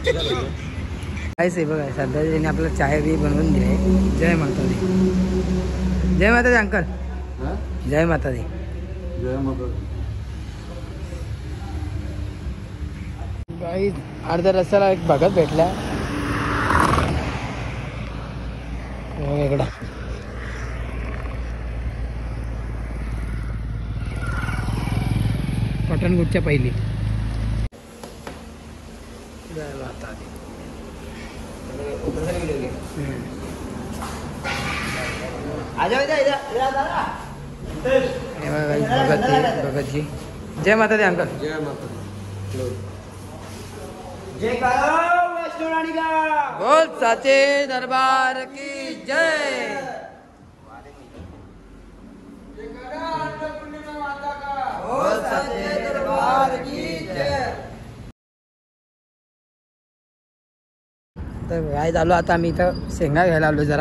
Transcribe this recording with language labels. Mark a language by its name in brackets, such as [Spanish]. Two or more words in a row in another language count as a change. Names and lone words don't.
[Marathi] ऐसे बघा सध्या आपल्याला चाय बी बनवून दिली [Hindi] जय माता दी जय माता दी [Marathi] अंकल. [Hindi] जय माता दी. जय माता. [Marathi] काही अर्ध्या रस्त्याला एक भगत भेटला वेगळा. पठाणकोटच्या पहिली. [Hindi] जय माता दी. भगत जी. जय माता दी अंकल. जय माता. जय करो वैष्णो रानी का. बोल साचे दरबार की जय. बोल साचे दरबार की जय. [Marathi] तर काय झालो आता आम्ही इथं शेंगा घ्यायला आलो जरा.